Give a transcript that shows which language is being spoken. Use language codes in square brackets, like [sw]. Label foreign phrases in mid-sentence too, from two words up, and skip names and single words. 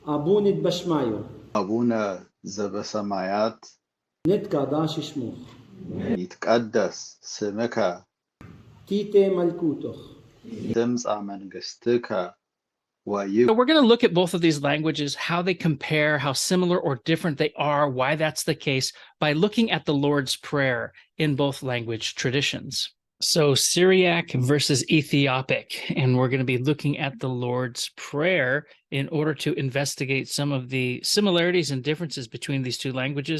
[syc] ܐܒܘܢ ܕܒܫܡܝܐ [gez] أبونا ዘበሰማያት [syc] ܢܬܩܕܫ ܫܡܟ [gez] ይትቀደስ ስምከ [syc] ܬܐܬܐ ܡܠܟܘܬܟ [gez] ትምጻእ መንግሥትከ [en] So we're going to look at both of these languages, how they compare, how similar or different they are, why that's the case, by looking at the Lord's Prayer in both language traditions. So Syriac versus Ethiopic, and we're going to be looking at the Lord's Prayer in order to investigate some of the similarities and differences between these two languages.